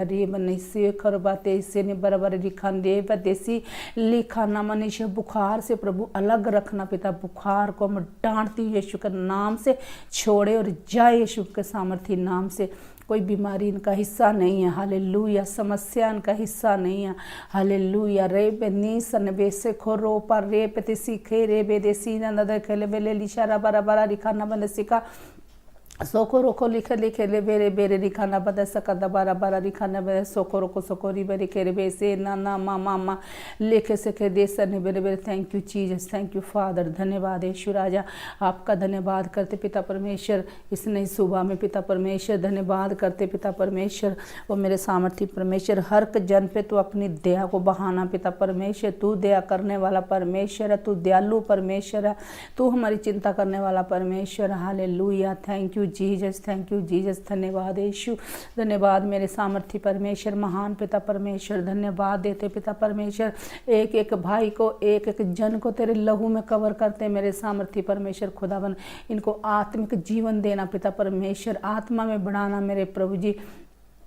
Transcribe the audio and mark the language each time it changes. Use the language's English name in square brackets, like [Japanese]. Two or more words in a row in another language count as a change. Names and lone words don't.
[Hindi] रे बने से खरबाते इससे ने बराबर लिखा देव देसी लिखाना मनुष्य बुखार से प्रभु अलग रखना पिता। बुखार को मैं डांटती हूँ यीशु के नाम से। छोड़े और जाए यीशु के सामर्थ्य नाम से। कोई बीमारी इनका हिस्सा नहीं है। हालेलुया। समस्या इनका हिस्सा नहीं है। हालेलुया। रे बेनी सन बेसे खोरो पर रे पे सीखे रे बेदेसी नंद खेले बेले लिशारा बरा बरा लिखाना बनसिका सोको रोको लिखे लिखे ले बेरे बेरे लिखाना बदा सका दबारा बारा लिखाना बे सोको रोको सोको री बेरे केरे बेसे ना ना मामा मा लेखे सके दे सर बेरे बेरे। [English] Thank you Jesus. Thank you Father. [Hindi] धन्यवाद यीशु राजा। आपका धन्यवाद करते पिता परमेश्वर। इस नई सुबह में पिता परमेश्वर धन्यवाद करते पिता परमेश्वर। वो मेरे सामर्थ्य परमेश्वर। हर जन पे तू अपनी दया को बहाना पिता परमेश्वर। तू दया करने वाला परमेश्वर है। तू दयालु परमेश्वर है। तू हमारी चिंता करने वाला परमेश्वर। हालेलुया। [English] Thank you Jesus. Thank you Jesus. [Hindi] धन्यवाद यीशु। धन्यवाद मेरे सामर्थ्य परमेश्वर। महान पिता परमेश्वर धन्यवाद देते पिता परमेश्वर। एक एक भाई को एक एक जन को तेरे लहू में कवर करते मेरे सामर्थ्य परमेश्वर। खुदावन इनको आत्मिक जीवन देना पिता परमेश्वर। आत्मा में बढ़ाना मेरे प्रभु जी।